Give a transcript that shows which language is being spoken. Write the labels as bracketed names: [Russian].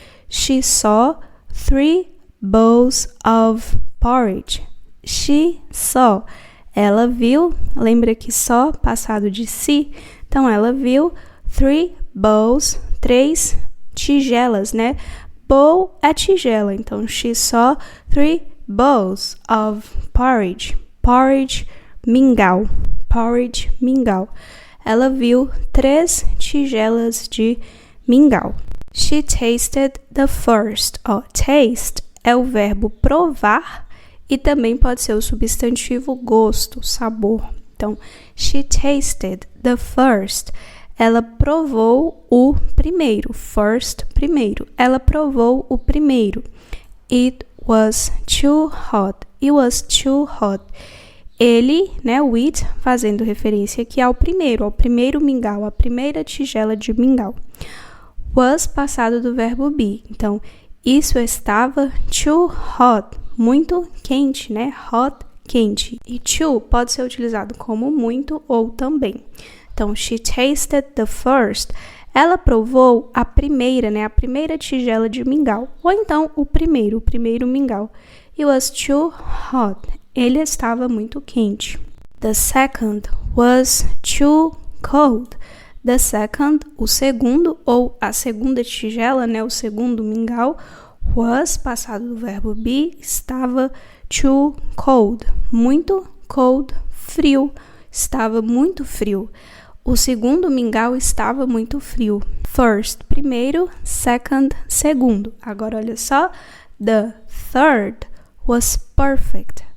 [English] She saw 3 bowls of porridge. She saw. [Portuguese] Ela viu, lembra que só passado de si? Então, ela viu 3 bowls, 3 tigelas, né? Bowl é tigela. [English] Então, she saw 3 bowls of porridge. [Portuguese] Porridge, mingau. Porridge, mingau. Ela viu 3 tigelas de mingau. [English] She tasted the first. [Portuguese] Ó, taste é o verbo provar e também pode ser o substantivo gosto, sabor. [English] Então, she tasted the first. [Portuguese] Ela provou o primeiro. First, primeiro. Ela provou o primeiro. [English] It was too hot. It was too hot. [Portuguese] Ele, né, o it, fazendo referência aqui ao primeiro mingau, a primeira tigela de mingau. Was passado do verbo be. Então, isso estava too hot, muito quente, né? Hot, quente. E too pode ser utilizado como muito ou também. [English] Então, she tasted the first. [Portuguese] Ela provou a primeira, né? A primeira tigela de mingau. Ou então, o primeiro mingau. [English] It was too hot. [Portuguese] Ele estava muito quente. [English] The second was too cold. [Portuguese] The second, o segundo ou a segunda tigela, né, o segundo mingau, was, passado do verbo be, estava too cold, muito cold, frio, estava muito frio. O segundo mingau estava muito frio. First, primeiro, second, segundo. Agora, olha só, [English] the third was perfect.